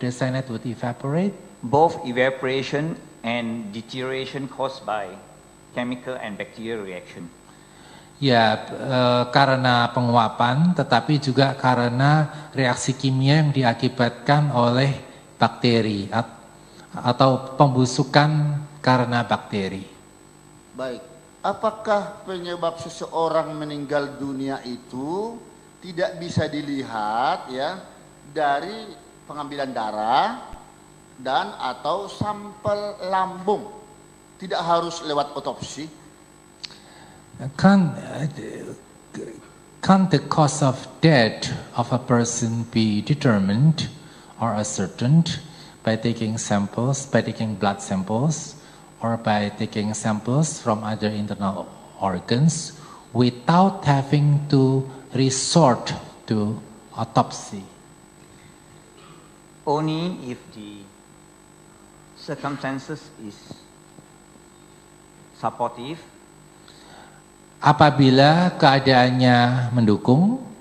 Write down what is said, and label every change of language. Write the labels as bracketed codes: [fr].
[en] The cyanide would evaporate? Both evaporation and deterioration caused by chemical and bacterial reaction. [id] Ya, karena penguapan, tetapi juga karena reaksi kimia yang diakibatkan oleh bakteri atau pembusukan karena bakteri. Baik, apakah penyebab seseorang meninggal dunia itu tidak bisa dilihat ya dari pengambilan darah dan atau sampel lambung? Tidak harus lewat otopsi. [en] Can the cause of death of a person be determined or ascertained by taking blood samples, or by taking samples from other internal organs without having to resort to autopsy. Only if the circumstances is supportive [id] Apabila keadaannya mendukung